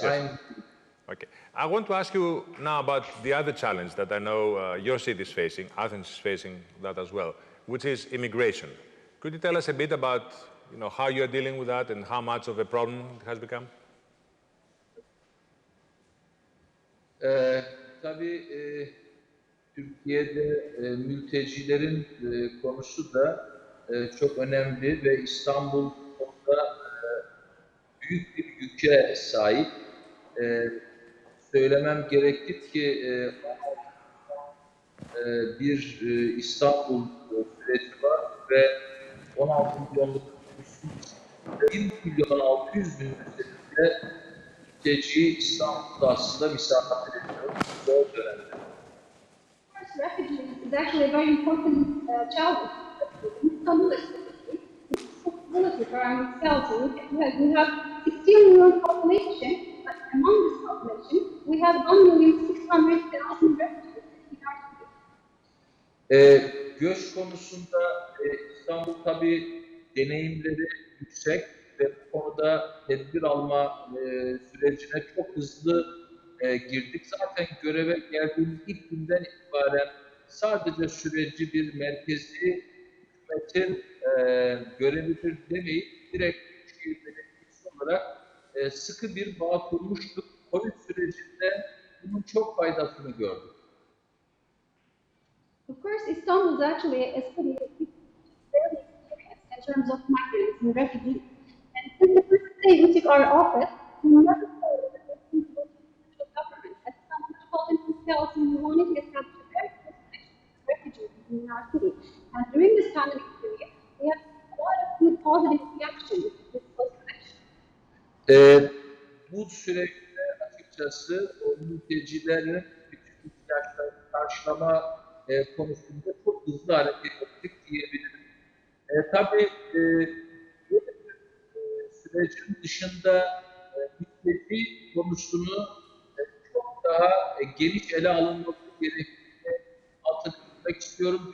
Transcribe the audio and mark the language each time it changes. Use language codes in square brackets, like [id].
[en] Yes. Okay. I want to ask you now about the other challenge that I know your city is facing, Athens is facing that as well, which is immigration. Could you tell us a bit about how you're dealing with that and how much of a problem it has become? [tr] Tabii Türkiye'de mültecilerin konusu da çok önemli ve İstanbul konuda büyük bir yüke sahip. Söylemem gerekir ki bir İstanbul süreci var ve 16 milyonluk nüfusun 1 milyon 600 bin üzerinde mülteciyi İstanbul'da aslında misafir ediyor. Zor dönemde. [en] Refugees is actually a very important challenge. Istanbul especially, responsibility for ourselves. We have 16 million population, but among this population, we have 1,600,000 refugees in our city. [tr] Göç konusunda İstanbul tabii deneyimleri yüksek ve bu konuda tedbir alma sürecine çok hızlı girdik. Zaten göreve geldiğimiz ilk günden itibaren sadece süreci bir merkezi hükümetin görevidir demeyip direkt Büyükşehir Belediyesi olarak sıkı bir bağ kurmuştuk. Covid sürecinde bunun çok faydasını gördük. [en] Of course, Istanbul is actually a city that is very experienced in terms of migrants and refugees. And since the first day we took our office, we never thought that the central government at some metropolitan hotels and we wanted to establish a very close connection with refugees in our city. And during this pandemic period, we have a lot of good positive reactions to this close connection. [tr] Bu süreçte açıkçası o mültecilerin bütün ihtiyaçlarını karşılama konusunda çok hızlı hareket ettik diyebilirim. Tabii böyle bir sürecin dışında mülteci konusunu çok daha geniş ele alınması gerektiğini altını çizmek istiyorum.